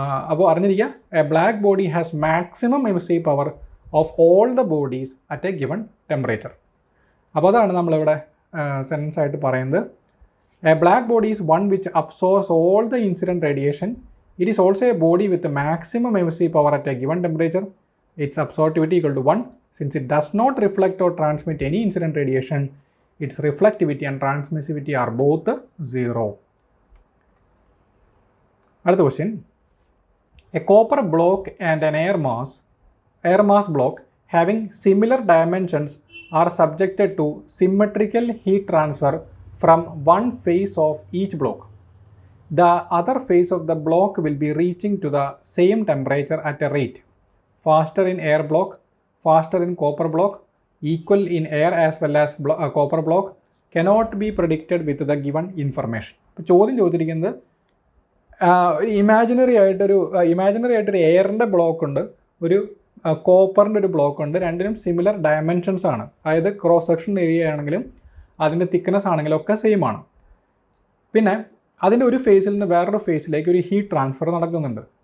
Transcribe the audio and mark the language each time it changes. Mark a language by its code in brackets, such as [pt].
[ml] അപ്പോൾ അറിഞ്ഞിരിക്കുക, [en] A black body has maximum emissive power of all the bodies at a given temperature. [ml] അപ്പോൾ അതാണ് നമ്മളിവിടെ സെൻറ്റൻസ് ആയിട്ട് പറയുന്നത്. [en] A black body is one which absorbs all the incident radiation. It is also a body with maximum emissive power at a given temperature. Its absorptivity equal to 1. Since it does not reflect or transmit any incident radiation, its reflectivity and transmissivity are both 0. Another question. A copper block and an air mass block having similar dimensions are subjected to symmetrical heat transfer from one face of each block. The other face of the block will be reaching to the same temperature at a rate faster in air block, faster in copper block, equal in air as well as copper block, cannot be predicted with the given information. [ml] ഇപ്പോൾ ചോദ്യം ചോദിച്ചിരിക്കുന്നത് imaginary ആയിട്ടൊരു എയറിൻ്റെ block ഉണ്ട്, ഒരു കോപ്പറിൻ്റെ ഒരു block ഉണ്ട്. രണ്ടിനും similar dimensions ആണ്. അതായത് ക്രോസ് സെക്ഷൻ ഏരിയ ആണെങ്കിലും അതിൻ്റെ തിക്നെസ് ആണെങ്കിലും ഒക്കെ സെയിം ആണ്. പിന്നെ അതിൻ്റെ ഒരു ഫേസിൽ നിന്ന് വേറൊരു ഫേസിലേക്ക് ഒരു ഹീറ്റ് ട്രാൻസ്ഫർ നടക്കുന്നുണ്ട്.